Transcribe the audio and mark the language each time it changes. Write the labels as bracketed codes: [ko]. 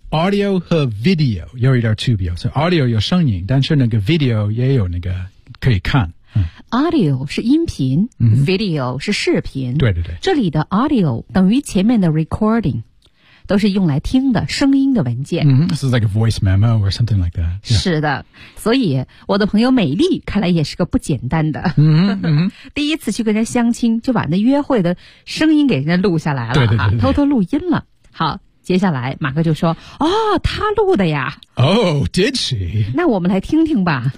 [zh] Audio 和 video 有一点区别，所以 audio 有声音，但是那个 video 也有那个可以看。 Audio 是音频、 mm-hmm. ,video 是视频。对对对。这里的 audio 等于前面的 recording。都是用来听的声音的文件。 Mm-hmm. [en] This is like a voice memo or something like that.、Yeah. [zh] 是的。所以我的朋友美丽看来也是个不简单的。 Mm-hmm. 第一次去跟人家相亲就把那约会的声音给人家录下来了。对对 对, 对、啊。偷偷录音了。好接下来马克就说哦他录的呀。 [en] Oh, did she? [zh] 那我们来听听吧。